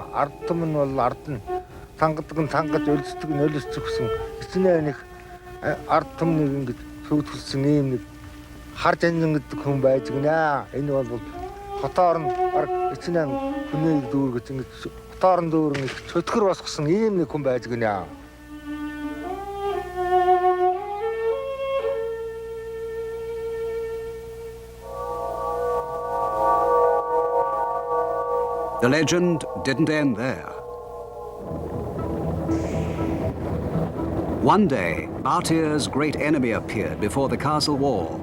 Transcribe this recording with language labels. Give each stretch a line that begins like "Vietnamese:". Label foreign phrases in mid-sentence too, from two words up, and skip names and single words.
Mongolian: Ард түмэн бол ард нь тангадаг нь тангаж өлсдөг нь өлсдөг гэсэн эцнээ нэг ард түмнийг ингэж сүйтгэсэн ийм нэг харж анжин гэдэг хүн байж гинэ. Энэ бол хотоор нь баг эцнэн хүнийг дүүргэж ингэж хотоор нь дүүрэн их чөтгөр босгосон ийм нэг хүн байж гинэ.
English: The legend didn't end there. One day, Batia's great enemy appeared before the castle wall.